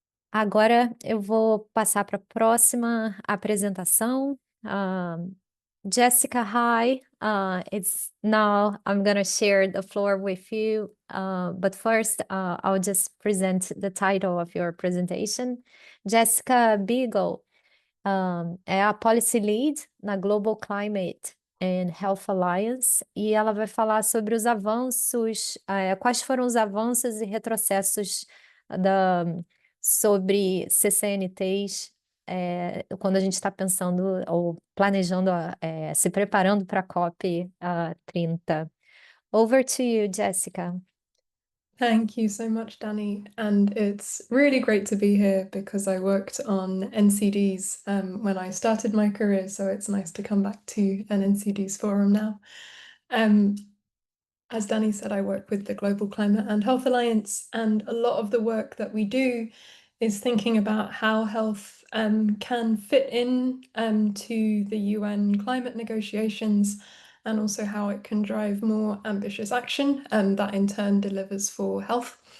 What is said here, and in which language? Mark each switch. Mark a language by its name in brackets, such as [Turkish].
[Portuguese] Agora eu vou passar para a próxima apresentação. [English] Jessica, hi. It's now I'm gonna share the floor with you. But first, I'll just present the title of your presentation. [Portuguese] Jessica Beagle, é a Policy Lead na Global Climate and Health Alliance, e ela vai falar sobre os avanços, quais foram os avanços e retrocessos da, sobre CCNTs, quando a gente está pensando ou planejando, se preparando para a COP 30. [English] Over to you, Jessica. Thank you so much, Danny. And it's really great to be here because I worked on NCDs when I started my career, so it's nice to come back to an NCDs forum now. As Danny said, I work with the Global Climate and Health Alliance, and a lot of the work that we do is thinking about how health can fit in to the UN climate negotiations, and also how it can drive more ambitious action, and that in turn delivers for health.